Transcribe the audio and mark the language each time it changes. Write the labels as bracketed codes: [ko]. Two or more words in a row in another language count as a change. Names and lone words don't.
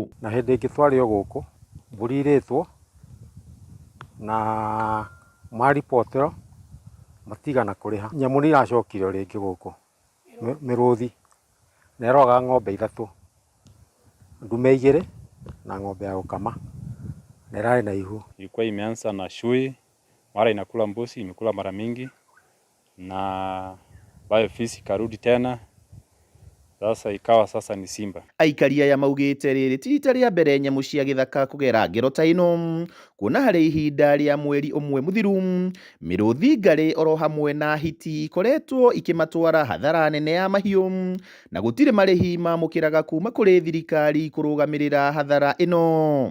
[ki] Na hĩndĩ ĩngĩ twarĩ o gũkũ mbũri irĩtwo na maripotero matigana kũrĩha. Nyamũ nĩ iracokire o rĩngĩ gũkũ, mĩrũthi na ĩroga ng'ombe 3, ndume 2 na ng'ombe ya gũkama na ĩrarĩ na ihu. [sw] Ilikuwa imeanza na shui, mara inakula mbuzi, imekula mara mingi na bayo fisi karudi tena, sasa ikawa sasa ni simba. [ki] Aikari aya maugĩte rĩrĩ ti rita rĩa mbere nyamũ cia gĩthaka kũgera ngero ta ĩno, kuona harĩ ihinda rĩa mweri ũmwe mũthiru mĩrũthi ngarĩ oro hamwe na hiti ikoretwo ikĩmatwara hathara nene ya mahiũ na gũtirĩ marĩhi mamũkĩraga kuma kũrĩ thirikari kũrũgamĩrĩra hathara ĩno.